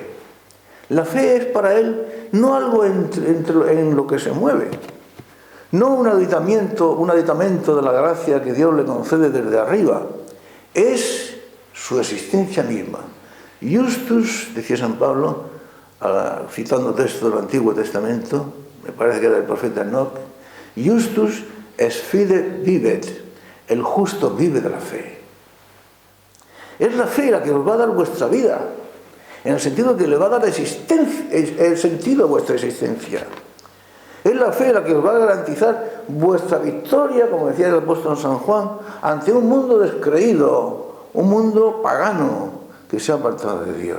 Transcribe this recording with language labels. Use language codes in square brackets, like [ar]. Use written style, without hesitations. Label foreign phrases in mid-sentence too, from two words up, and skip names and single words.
[es] La fe es para él no algo en lo que se mueve, no un aditamento de la gracia que Dios le concede desde arriba, es su existencia misma. Justus, decía San Pablo, citando textos del Antiguo Testamento, me parece que era del profeta Enoch, [la] Justus es fide vivet, [es] el justo vive de la fe. Es la fe la que os va a dar vuestra vida, en el sentido que le va a dar el sentido a vuestra existencia. Es la fe la que os va a garantizar vuestra victoria, como decía el apóstol San Juan, ante un mundo descreído, un mundo pagano que se ha apartado de Dios.